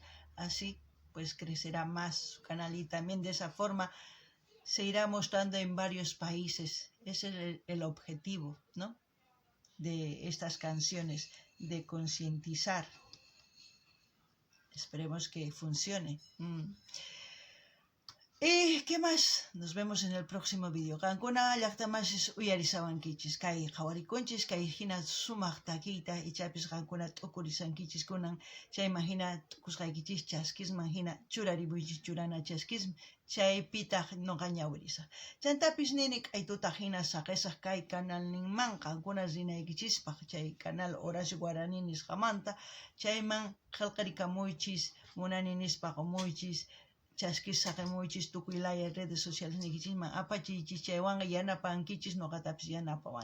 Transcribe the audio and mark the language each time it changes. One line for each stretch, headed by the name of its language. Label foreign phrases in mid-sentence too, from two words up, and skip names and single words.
Spanish: Así pues crecerá más su canal y también de esa forma se irá mostrando en varios países. Ese es el objetivo, ¿no?, de estas canciones, de concientizar. Esperemos que funcione. ¿Y qué más? Nos vemos en el próximo vídeo.
Quechua: Kankuna llaqtamasis uyarisawankichis kay qhawarikunchis kay hina sumaq takiyta ichapis qankuna t'ukurisankichis kunan chayman hina t'ukusqaykichis chaskisman hina churaribuychis churana chaskisman chaypitaq nuqa ñawirisaq. Chantapis nini k'aytutaq hina saqisaq kay canalninman qankuna rinaykichispaq chay canal Horacio Guaraní nisqamanta chayman qillqarikamuychis munani nispa qumuychis chaskis saqimuychis tukuy laya
Spanish: redes sociales
Quechua: nikichisman apachiychis chaywanqa yanapankichis nuqatapis yanapawankichis.